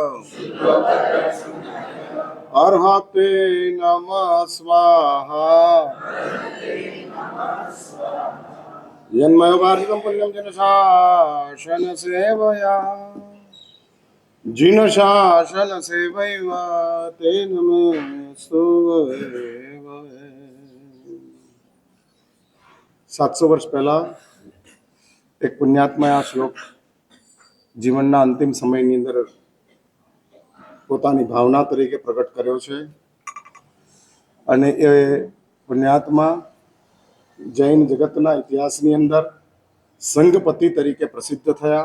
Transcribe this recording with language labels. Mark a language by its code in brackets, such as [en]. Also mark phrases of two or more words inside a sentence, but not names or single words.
[sa] अर्हते नमः स्वाहा यन्मयोगार्जितं पुण्यं जिनशासन सेवया जिनशासन सेवैव तेन मे स्तुवैव [gu] 700 વર્ષ પહેલા એક પુણ્યાત્માએ આ શ્લોક જીવનના અંતિમ સમયની અંદર પોતાની ભાવના તરીકે પ્રગટ કર્યો છે અને એ પુણ્યાત્મા જૈન જગતના ઇતિહાસની અંદર સંઘપતિ તરીકે પ્રસિદ્ધ થયા.